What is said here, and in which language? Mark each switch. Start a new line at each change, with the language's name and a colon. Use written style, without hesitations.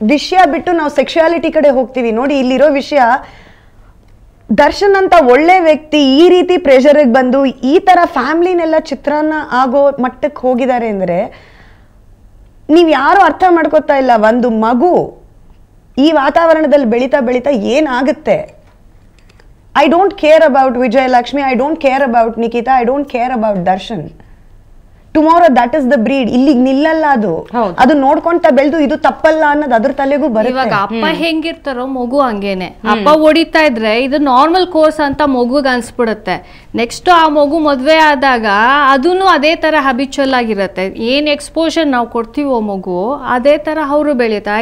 Kannada: ವಿಷಯ ಬಿಟ್ಟು ನಾವು ಸೆಕ್ಷುಯಾಲಿಟಿ ಕಡೆ ಹೋಗ್ತೀವಿ. ನೋಡಿ, ಇಲ್ಲಿರೋ ವಿಷಯ, ದರ್ಶನ್ ಅಂತ ಒಳ್ಳೆ ವ್ಯಕ್ತಿ ಈ ರೀತಿ ಪ್ರೆಷರ್ ಬಂದು ಈ ತರ ಫ್ಯಾಮಿಲಿನೆಲ್ಲ ಚಿತ್ರಾನ್ನ ಆಗೋ ಮಟ್ಟಕ್ಕೆ ಹೋಗಿದ್ದಾರೆ ಅಂದ್ರೆ ನೀವ್ ಯಾರು ಅರ್ಥ ಮಾಡ್ಕೋತಾ ಇಲ್ಲ. ಒಂದು ಮಗು ಈ ವಾತಾವರಣದಲ್ಲಿ ಬೆಳೀತಾ ಏನಾಗುತ್ತೆ?
English: I don't care about Vijayalakshmi, I don't care about Nikita, I don't care about Darshan. Tomorrow that is the breed.
Kannada: ಇಲ್ಲಿಗೆ ನಿಲ್ಲಲ್ಲ ಅದು ನೋಡ್ಕೊಂತ ಬೆಳೆದು ಇದು ತಪ್ಪಲ್ಲ ಅನ್ನೋದು ಅದ್ರ ತಲೆಗೂ ಬರುತ್ತೆ. ಇವಾಗ ಅಪ್ಪ ಹೆಂಗಿರ್ತಾರೋ ಮಗು ಹಂಗೇನೆ. ಅಪ್ಪ ಹೊಡಿತಾ ಇದ್ರೆ ಇದು ನಾರ್ಮಲ್ ಕೋರ್ಸ್ ಅಂತ ಮಗುಗೆ ಅನ್ಸ್ಬಿಡುತ್ತೆ. ನೆಕ್ಸ್ಟ್ ಆ ಮಗು ಮದ್ವೆ ಆದಾಗ ಅದನ್ನು ಅದೇ ತರ ಹ್ಯಾಬಿಚುವಲ್ ಆಗಿರುತ್ತೆ. ಏನ್ ಎಕ್ಸ್ಪೋಜರ್ ನಾವು ಕೊಡ್ತೀವೋ ಮಗು ಅದೇ ತರ ಅವರು ಬೆಳೀತಾ.